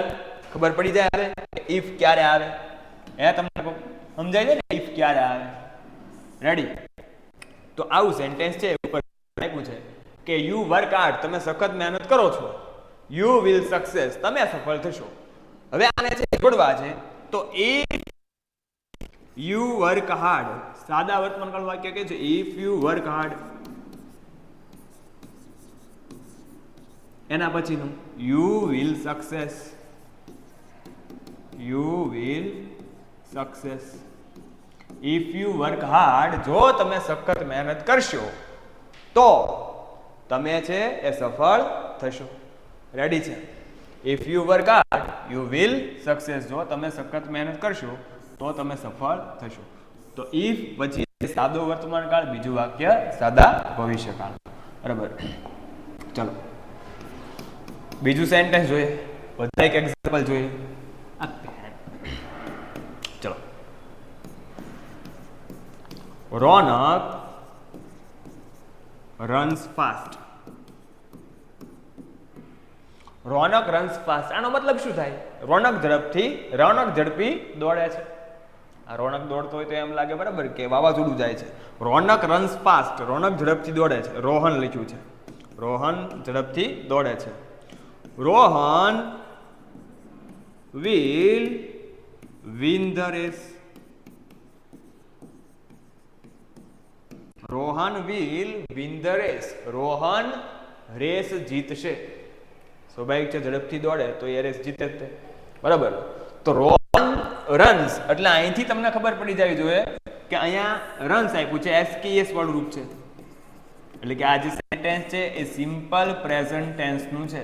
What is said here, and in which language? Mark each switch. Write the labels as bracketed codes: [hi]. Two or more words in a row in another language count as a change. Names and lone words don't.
[gu] ખબર પડી જાય હવે if ક્યારે આવે? તમને સમજાય છે ને if ક્યારે આવે? રેડી. તો આવું સેન્ટેન્સ છે ઉપર આપ્યું છે કે [en] you work hard, [gu] તમે સખત મહેનત કરો છો. [en] you will success, [gu] તમે સફળ થશો. હવે આને છે જોડવા છે તો [en] if you work hard, [gu] સાદા વર્તમાન કાળ વાક્ય કે છે [en] if you work hard, [gu] એના પછીનું [en] you will success, you will success. if you work hard, [gu] જો તમે સખત મહેનત કરશો તો તમે છે એ સફળ થશો. રેડી છે? [en] if you work hard, you will success. [gu] જો તમે સખત મહેનત કરશો તો તમે સફળ થશો. તો if પછી સાદો વર્તમાન કાળ, બીજું વાક્ય સાદા ભવિષ્યકાળ. બરાબર, ચલો બીજું સેન્ટેન્સ જોઈએ, બધા એક એક્ઝામ્પલ જોઈએ. ચલો, રોનક [en] runs fast. [gu] રોનક [en] runs fast, [gu] આનો મતલબ શું થાય? રોનક ઝડપી દોડે છે. આ રોનક દોડતો હોય તો એમ લાગે બરાબર કે વાવાઝોડું જાય છે. રોનક [en] runs fast, [gu] રોનક ઝડપથી દોડે છે. રોહન લખ્યું છે, રોહન ઝડપથી દોડે છે. [en] રોહન will win the race. રોહન will win the race. [gu] રોહન રેસ જીતશે. સ્વાભાવિક છે, ઝડપથી દોડે તો એ રેસ જીતે જ. બરાબર, તો રોહન રન્સ એટલે અહીંથી તમને ખબર પડી જવી જોઈએ કે અહીંયા રન્સ આપ્યું છે, એસકેએસ વાળું રૂપ છે. એટલે કે આ જે સેન્ટેન્સ છે એ [en] simple present tense [gu] નું છે.